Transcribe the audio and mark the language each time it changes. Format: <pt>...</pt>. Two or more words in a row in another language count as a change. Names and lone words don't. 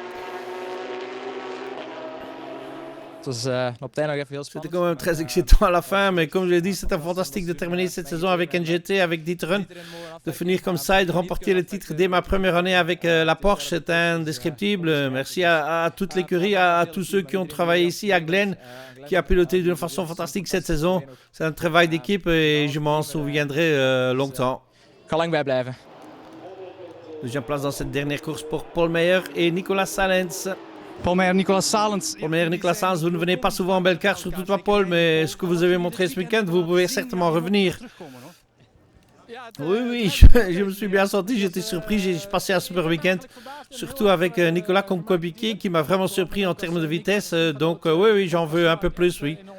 <fr>C'était quand même très excitant à la fin, mais comme je l'ai dit, c'était fantastique de terminer cette saison avec NGT, avec Citroën, de finir comme ça et de remporter le titre dès ma première année avec la Porsche. C'est indescriptible. Merci à toute l'écurie, à tous ceux qui ont travaillé ici, à Glenn, qui a piloté d'une façon fantastique cette saison. C'est un travail d'équipe et je m'en souviendrai longtemps.</fr> <nl>Kan lang bijblijven.</nl> <fr>Deuxième place dans cette dernière course pour Paul Meyer et Nicolas Salens. Paul Meyer, Nicolas Salens. Paul Meyer, Nicolas Salens, vous ne venez pas souvent en Belcar, surtout toi Paul, mais ce que vous avez montré ce week-end, vous pouvez certainement revenir. Oui, je me suis bien senti, j'étais surpris, j'ai passé un super week-end, surtout avec Nicolas comme coéquipier qui m'a vraiment surpris en termes de vitesse, donc oui, j'en veux un peu plus, oui.</fr>